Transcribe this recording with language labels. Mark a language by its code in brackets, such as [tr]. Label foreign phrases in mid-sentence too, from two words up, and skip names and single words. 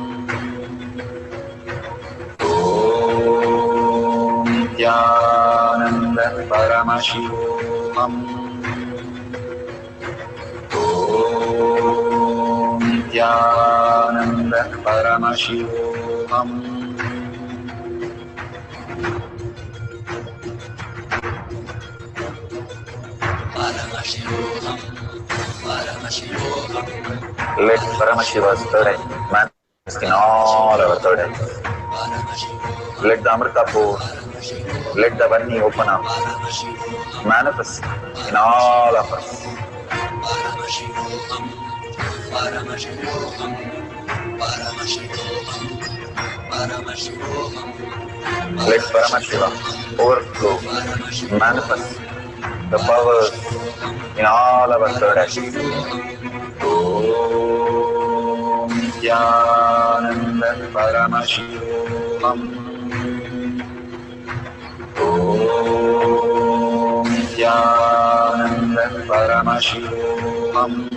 [sa] Om Nithyanandeshwara Paramashivam. Om Nithyanandeshwara Paramashivam. [en] Let Paramashiva's third eye manifest in all our third eyes. Let the Amrita pour, let the Varni open up, manifest in all of us. Let Paramashiva overflow, manifest the powers in all our third actions. [sa] Om Nithyanandeshwara Paramashivam. Om Paramashivam.